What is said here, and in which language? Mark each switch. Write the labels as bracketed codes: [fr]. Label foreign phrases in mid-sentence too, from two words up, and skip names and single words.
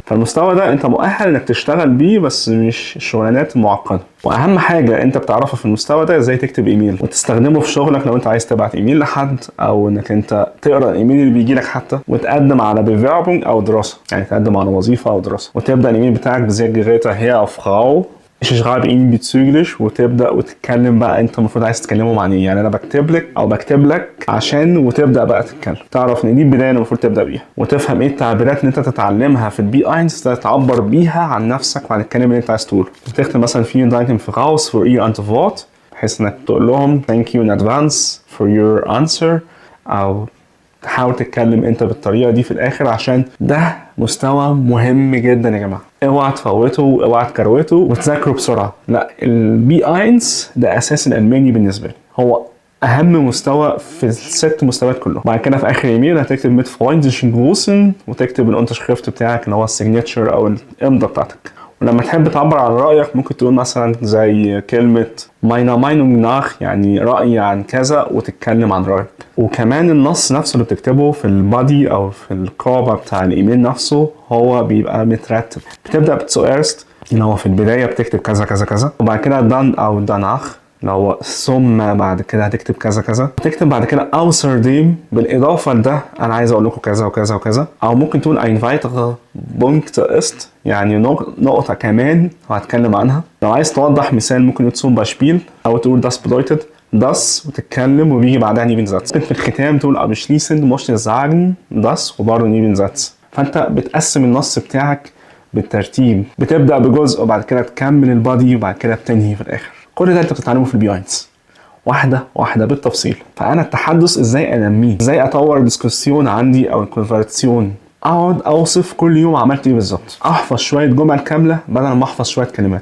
[ar] فالمستوى ده انت مؤهل انك تشتغل بيه، بس مش الشغلانات المعقدة. واهم حاجة انت بتعرفها في المستوى ده ازاي تكتب ايميل وتستخدمه في شغلك لو انت عايز تبعت ايميل لحد، او انك انت تقرا الايميل اللي بيجي لك حتى، وتقدم على بيفيربونج او دراسة، يعني تقدم على وظيفة او دراسة، وتبدا الايميل بتاعك [de] sehr geehrte Herr [ar] او فراو [de] ich schreibe Ihnen bezüglich، [ar] وتبدا وتتكلم بقى انت المفروض عايز تتكلمهم عن ايه. يعني انا بكتب لك او بكتب لك عشان، وتبدا بقى تتكلم، تعرف ان دي البدايه المفروض تبدا بيها، وتفهم ايه التعبيرات اللي انت تتعلمها في البي اينس تعبر بيها عن نفسك وعن الكلام اللي انت عايز تقوله. وتكتب مثلا [de] vielen Dank im Voraus für Ihr Antwort، [ar] بحيث انك تقول لهم [en] thank you in advance for your answer، [ar] او تحاول تتكلم انت بالطريقه دي في الاخر، عشان ده مستوى مهم جدا يا جماعه. اوعى تفوته، اوعى تكروته وتذاكره بسرعه. لا، البي اينس ده اساس الالماني بالنسبه لي، هو اهم مستوى في الست مستويات كلهم. بعد كده في اخر ايميل هتكتب [de] mit freundlichen Grüßen, [ar] وتكتب الانترشريفت بتاعك اللي هو السيجنتشر او الامضه بتاعتك. ولما تحب تعبر عن رأيك ممكن تقول مثلا زي كلمة [de] meiner Meinung nach، [ar] يعني رأيي عن كذا، وتتكلم عن رأيك. وكمان النص نفسه اللي بتكتبه في البادي أو في القابة بتاع الإيميل نفسه هو بيبقى مترتب. بتبدأ بتسؤرست اللي هو في البداية بتكتب كذا كذا كذا، وبعد كده دان أو داناخ اللي هو ثم بعد كده هتكتب كذا كذا، تكتب بعد كده außerdem بالإضافة لده أنا عايز أقول لكم كذا وكذا وكذا. أو ممكن تقول [de] ein weiterer Punkt ist، [ar] يعني نقطة كمان وهتكلم عنها. لو عايز توضح مثال ممكن تقول [de] zum Beispiel، [ar] أو تقول [de] das bedeutet das [ar] وتتكلم وبيجي بعدها Nebensatz. ممكن في الختام تقول [de] abschließend möchte ich sagen das [ar] وبرضه Nebensatz. فأنت بتقسم النص بتاعك بالترتيب، بتبدأ بجزء وبعد كده تكمل البادي وبعد كده بتنهي في الآخر. كل ده انت بتتعلمه في البي اينس واحده واحده بالتفصيل. فانا التحدث ازاي انميه، ازاي اطور الديسكوسيون عندي او الكونفرسيون، اقعد اوصف كل يوم عملت ايه بالظبط، احفظ شويه جمل كامله بدل ما احفظ شويه كلمات.